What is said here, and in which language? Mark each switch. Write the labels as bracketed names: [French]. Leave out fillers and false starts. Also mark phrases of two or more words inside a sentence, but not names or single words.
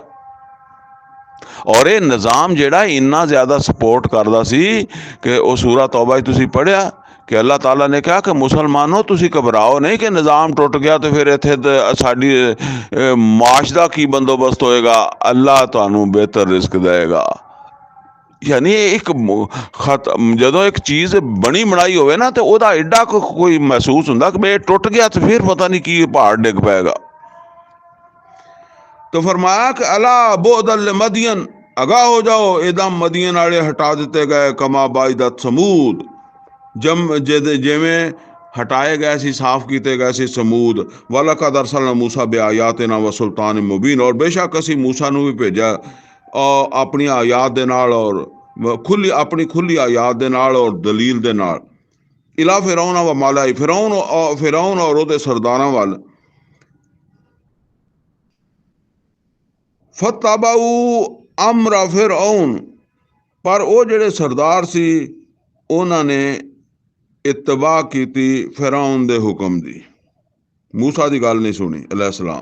[Punjabi] ਔਰ ਇਹ ਨਿਜ਼ਾਮ ਜਿਹੜਾ ਇੰਨਾ ਜ਼ਿਆਦਾ ਸਪੋਰਟ ਕਰਦਾ ਸੀ ਕਿ ਉਹ ਸੂਰਾ ਤੌਬਾ 'ਚ ਤੁਸੀਂ ਪੜ੍ਹਿਆ ਕਿ ਅੱਲਾਹ ਤਾਲਾ ਨੇ ਕਿਹਾ ਕਿ ਮੁਸਲਮਾਨੋ ਤੁਸੀਂ ਘਬਰਾਓ ਨਹੀਂ ਕਿ ਨਿਜ਼ਾਮ ਟੁੱਟ ਗਿਆ ਤੇ ਫਿਰ ਇੱਥੇ ਸਾਡੀ ਮਾਸ਼ ਦਾ ਕੀ ਬੰਦੋਬਸਤ ਹੋਏਗਾ। ਅੱਲਾਹ ਤੁਹਾਨੂੰ ਬਿਹਤਰ ਰਿਜ਼ਕ ਦੇਏਗਾ। ਯਾਨੀ ਇੱਕ ਜਦੋਂ ਇੱਕ ਚੀਜ਼ ਬਣੀ ਬਣਾਈ ਹੋਵੇ ਨਾ ਤੇ ਉਹਦਾ ਐਡਾ ਕੋਈ ਮਹਿਸੂਸ ਹੁੰਦਾ ਕਿ ਇਹ ਟੁੱਟ ਗਿਆ ਤੇ ਫਿਰ ਪਤਾ ਨਹੀਂ ਕੀ ਪਹਾੜ ਡਿੱਗ ਪਏਗਾ। ਤੋ ਫ਼ਰਮਾਇਆ ਕਿ [Arabic] ألا بعدا لمدين, [Punjabi] ਆਗਾਹ ਹੋ ਜਾਓ ਇੱਕਦਮ ਮਦਯਨ ਵਾਲੇ ਹਟਾ ਦਿੱਤੇ ਗਏ [Arabic] كما بعدت ثمود, [Punjabi] ਜਿਵੇਂ ਹਟਾਏ ਗਏ ਸੀ ਸਾਫ਼ ਕੀਤੇ ਗਏ ਸੀ ਸਮੂਦ। [Arabic] ولقد أرسلنا موسى بآياتنا و سلطان مبين, [Punjabi] ਔਰ ਬੇਸ਼ੱਕ ਅਸੀ ਮੂਸਾ ਨੂੰ ਭੀ ਭੇਜਾ ਔਰ ਅਪਨੀ ਆਯਾਤ ਦੇ ਨਾਲ ਔਰ ਅਪਨੀ ਖੁੱਲ੍ਹੀ ਆਯਾਤ ਦੇ ਨਾਲ ਔਰ ਦਲੀਲ ਦੇ ਨਾਲ। [Arabic] إلى فرعون وملئه, [Punjabi] ਫ਼ਿਰਔਨ ਔਰ ਉਹਦੇ ਸਰਦਾਰਾਂ ਵੱਲ। [Arabic] فاتبعوا أمر فرعون, [Punjabi] ਪਰ ਵੋ ਜਿਹੜੇ ਸਰਦਾਰ ਸੀ ਉਨ੍ਹਾਂ ਨੇ ਇੱਤਬਾ ਕੀਤੀ ਫ਼ਿਰਔਨ ਦੇ ਹੁਕਮ ਦੀ, ਮੂਸਾ ਦੀ ਗੱਲ ਨਹੀਂ ਸੁਣੀ ਅਲੈਹਿੱਸਲਾਮ।